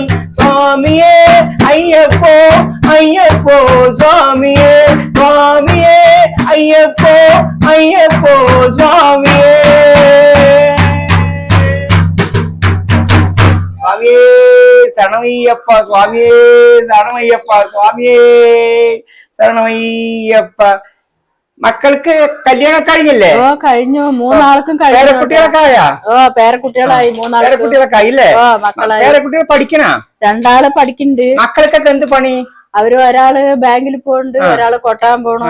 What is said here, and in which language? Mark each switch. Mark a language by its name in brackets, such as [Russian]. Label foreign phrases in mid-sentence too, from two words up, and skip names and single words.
[Tamil] சுவாமியே ஐயப்போ ஐயப்போ சுவாமியே சுவாமியே ஐயப்போ ஐயப்போ சுவாமியே. சுவாமியே சரணமையப்பா, சுவாமியே சரணமையப்பா, சுவாமியே ശരണമയ്യപ്പ. [Malayalam] മക്കൾക്ക് കല്യാണം കഴിഞ്ഞില്ലേ? കഴിഞ്ഞു. 3 ആൾക്കും പേരക്കുട്ടികളൊക്കെ ആയാ? പേരക്കുട്ടികളായി. 3 പേരക്കുട്ടികളൊക്കെ ആയില്ലേ? പേരക്കുട്ടികൾ പഠിക്കണ? 2 ആള് പഠിക്കുന്നുണ്ട്. മക്കൾക്കൊക്കെ എന്ത് പണി? അവര് ഒരാള് ബാങ്കിൽ പോണ്ട്, ഒരാള് കൊട്ടാൻ പോണു.